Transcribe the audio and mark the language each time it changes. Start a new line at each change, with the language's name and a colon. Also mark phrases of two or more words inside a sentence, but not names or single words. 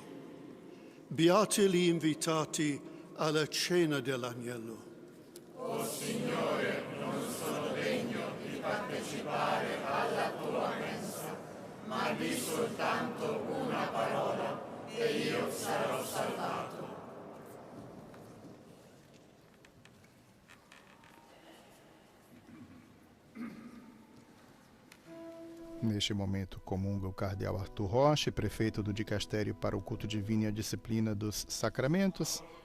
Italian: Beati gli invitati alla cena dell'agnello. O Signore, non sono degno di partecipare alla tua mensa, ma di soltanto una parola e io sarò salvato.
Portuguese: Neste momento comunga o cardeal Arthur Rocha, prefeito do Dicastério para o Culto Divino e a Disciplina dos Sacramentos.